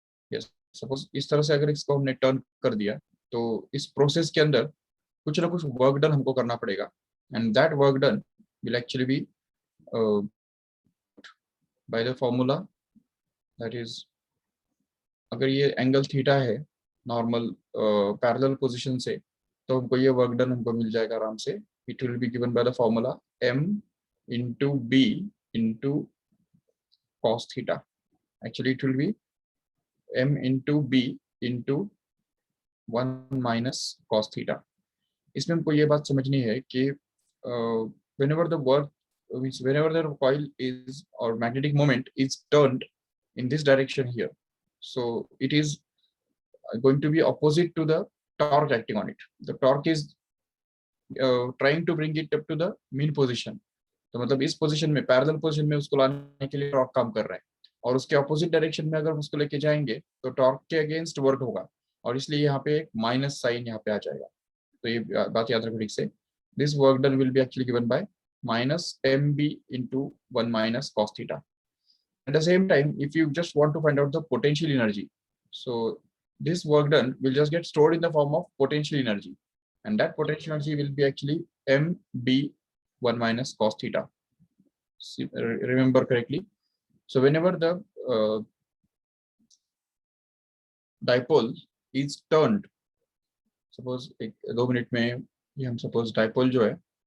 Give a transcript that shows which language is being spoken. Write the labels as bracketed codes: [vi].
[hi] yes, suppose इस तरह से अगर इसको हमने turn कर दिया, तो इस process के अंदर कुछ ना कुछ work done हमको करना पड़ेगा, [en] and that work done will actually be by the formula, that is, [hi] अगर ये एंगल थीटा है नॉर्मल पैरेलल पोजीशन से, तो हमको ये वर्क डन हमको मिल जाएगा आराम से. [en] It will be given by the formula m into b into cos theta. Actually it will be m into b into 1 minus cos theta. [hi] इसमें हमको ये बात समझनी है कि [en] whenever the work whenever the coil is or magnetic moment is turned in this direction here, so it is going to be opposite to the torque acting on it. The torque is trying to bring it up to the mean position. [hi] तो मतलब इस position में, parallel position में उसको लाने के लिए torque काम कर रहा है, और उसके ऑपोजिट डायरेक्शन में अगर उसको लेके जाएंगे तो टॉर्क के अगेंस्ट वर्क होगा, और इसलिए यहाँ पे एक माइनस साइन यहाँ पे आ जाएगा. तो ये बात याद रखो ठीक से. [en] This work done will be actually given by minus mb into 1 minus cos theta. At the same time, if you just want to find out the potential energy, so this work done will just get stored in the form of potential energy, and that potential energy will be actually mb 1 minus cos theta. Remember correctly. So whenever the dipole is turned, suppose [hi] 2 minute में ये हम suppose dipole जो है,